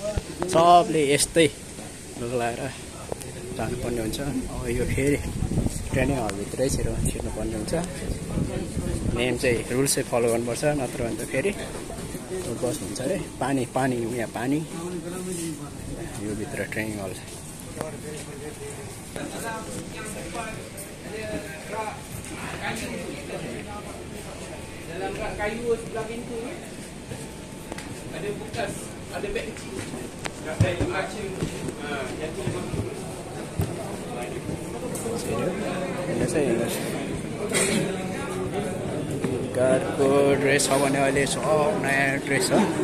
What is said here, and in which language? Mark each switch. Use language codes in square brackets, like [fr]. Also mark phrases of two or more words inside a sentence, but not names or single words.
[ne] सबले यस्तै लुगा लगाएर जानुपर्ने हुन्छ। अब यो फेरि ट्रेनिङ हलभित्रै छिर्नुपर्ने हुन्छ। नेम चाहिँ रुल्स चाहिँ फलो गर्नुपर्छ, नत्र भने त फेरि बस हुन्छ अरे। पानी यहाँ पानी यो भित्र [en] training hall. [ms] Kayu sebelah pintu ni ada bekas, ada beg kecil. Ada acing, yang tu [ne] गार्डको ड्रेस हो भने अहिले सब नयाँ ड्रेस हो।